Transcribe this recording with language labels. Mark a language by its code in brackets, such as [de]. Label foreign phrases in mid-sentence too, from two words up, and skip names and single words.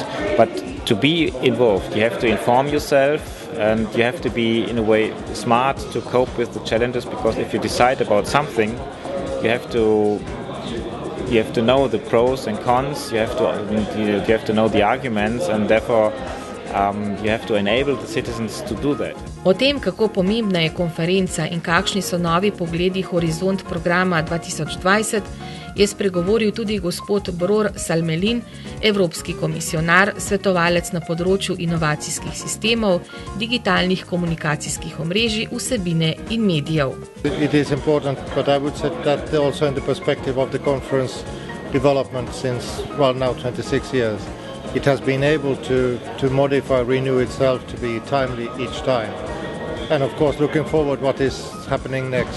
[en] But to be involved, you have to inform yourself and you have to be, in a way, smart to cope with the challenges, because if you decide about something, you have to know the pros and cons. You have to know the arguments, and therefore you have to enable the citizens to do that. [sl] O tem, kako pomembna je konferenca in kakšni so novi pogledi Horizont programa 2020, je spregovoril tudi gospod Bror Salmelin, evropski komisionar, svetovalec na področju inovacijskih sistemov, digitalnih komunikacijskih omrežij, vsebine in medijev. [en] It is important, but I would say that also in the perspective of the conference development since, now 26 years. It has been able to modify, renew itself to be timely each time. And of course, looking forward what is happening next.